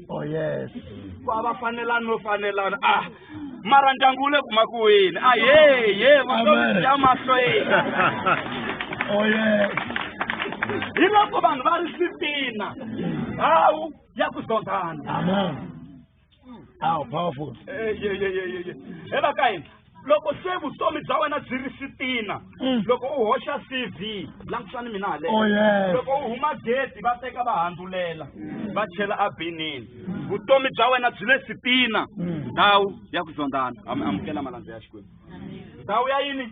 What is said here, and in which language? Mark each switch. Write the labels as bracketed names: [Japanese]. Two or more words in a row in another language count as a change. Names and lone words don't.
[English] Oh yes. [Tsonga] va va fanelana no fanelana mara ndyangu wu le ku makuweni ye vutomi bya mahlweni [English] Oh yes. [Tsonga] hi loko vanhu va ri sitina hawu ya ku zondhana [English] Amen. How powerful. [Tsonga] hela ka hina loko se vutomi bya wena byi ri sitina loko u hoxa CV langutisani mina haleno [English] Oh yes. [Tsonga] loko u huma gate va teka va handzulela va chela abinini vutomi bya wena byi le sitina ndhawu ya ku zondhana amukela malandza ya xikwembu ndhawu ya yini